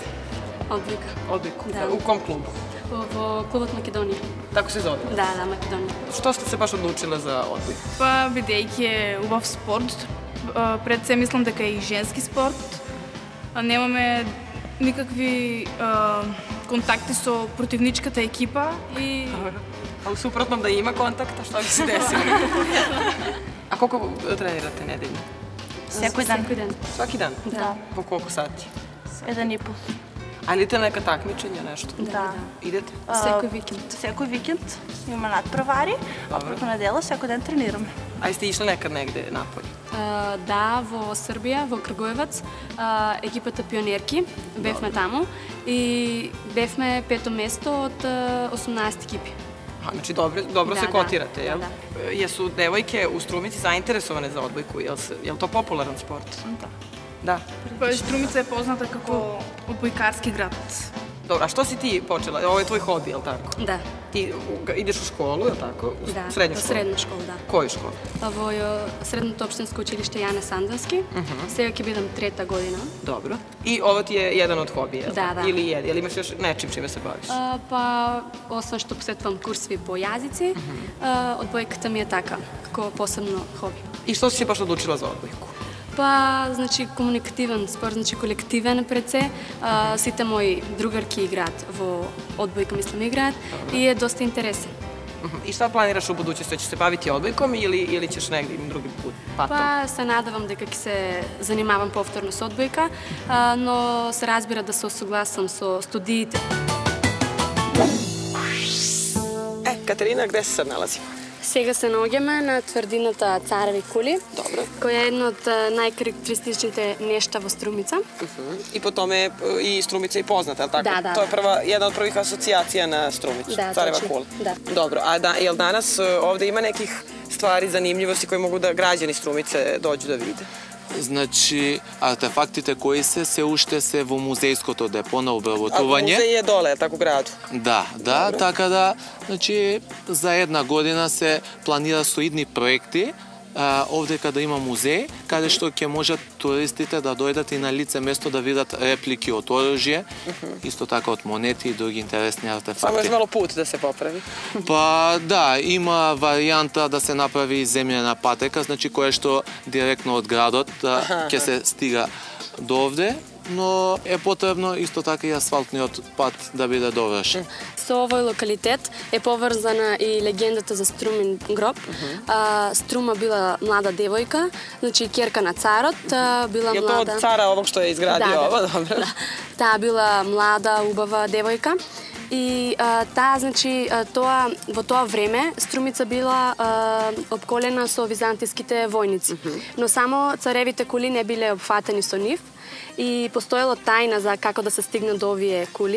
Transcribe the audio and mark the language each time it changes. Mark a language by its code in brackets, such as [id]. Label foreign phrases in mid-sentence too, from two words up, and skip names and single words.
[sr] Odbojka. Odbojku? Da. U kom klubu? [mk] Во клубот Македонија. [sr] Tako se zove? [mk] Да, Македонија. [sr] Što ste se baš odlučila za odbojku? [mk] Па, бидејќи е убав спорт, пред се мислам дека е и женски спорт. Немаме никакви контакти со противничката екипа и... [sr] A u suprotnom da ima kontakta, šta bi se desilo? A koliko trenirate nedeljno? [mk] Секој ден. [sr] Svaki dan? [mk] Да. [sr] Po koliko sati? 1,5. A idete na neka takmičenja, nešto? [mk] Да. [sr] Idete? [mk] Секој викенд. Секој викенд има надпревари, а прeko недела секој ден тренираме. [sr] A jeste išli nekad negde napolje? [mk] Да, во Србија, во Крагуевац, екипата Пионерки, бевме таму и бевме пето место од 18 екипи. [sr] Znači dobro se kotirate, jel? Da. Jesu devojke u Strumici zainteresovane za odbojku? Jel to popularan sport? Da. [mk] Па, Струмица е позната како одбојкарски град. [sr] Dobro, a što si ti počela? Ovo je tvoj hobi, jel tako? [mk] Да. [sr] Ti ideš u školu, jel tako? U [mk] Да, [sr] srednju [mk] во [sr] školu? [mk] средна школа, да. [sr] Koju školu? [mk] Во средното општинско училиште Јане Сандански. Сега ќе бидам трета година. [sr] Dobro. I ovo ti je jedan od hobija, jel Da, tako? da. Ili imaš još nečim čime se baviš? [mk] Па, освен што посетувам курсови по јазици, одбојката ми е така, како посебно хоби. [sr] I što si se baš odlučila za odbojku? [mk] Па, значи, комуникативен спорт, значи колективен пред се. Сите мои другарки играат во одбојка, мислам, играат и е доста интересен. [sr] I šta planiraš u budućnosti? Ćeš se baviti odbojkom ili ćeš negdje drugi put, patom? [mk] Па, се надевам дека ќе се занимавам повторно со одбојка, но се разбира да се осогласам со студиите. [sr] Katarina, gde se sad nalazimo? [mk] Сега се наоѓаме на тврдината Цареви кули, која е една од најкарактеристичните нешта во Струмица. [sr] I po tome i Strumica je poznata, jel tako? Da. To je jedna od prvih asocijacija na Strumicu, Da, Careva točno. kula. Da. Dobro, a jel danas ovde ima nekih stvari, zanimljivosti koje mogu da građani Strumice dođu da vide? [mk] Значи, артефактите кои се уште се во музејското депо на [sr] A [mk] обработување. [sr] muzej je dole, jel tako, u gradu? [mk] Да, така да, значи, за една година се планира со идни проекти, овде каде има музеј, каде што ќе можат туристите да дојдат и на лице место да видат реплики од оружје, исто така од монети и други интересни [sr] Samo još [mk] артефакти. [sr] malo put da se popravi. [mk] Па да, има варијанта да се направи земјена патека, значи која што директно од градот ќе се стига до овде, но е потребно исто така и асфалтниот пат да биде довршен. Со овој локалитет е поврзана и легендата за Струмин гроб. Струма била млада девојка, значи керка на царот, била [sr] Je to [mk] млада... [sr] od cara ovog što je izgradio ovo? Dobro. [mk] Да. Таа била млада, убава девојка. И таа, значи, во тоа време Струмица била обколена со византиските војници. Но само царевите кули не биле опфатени со нив. И постоело тајна за како да се стигне до овие кули.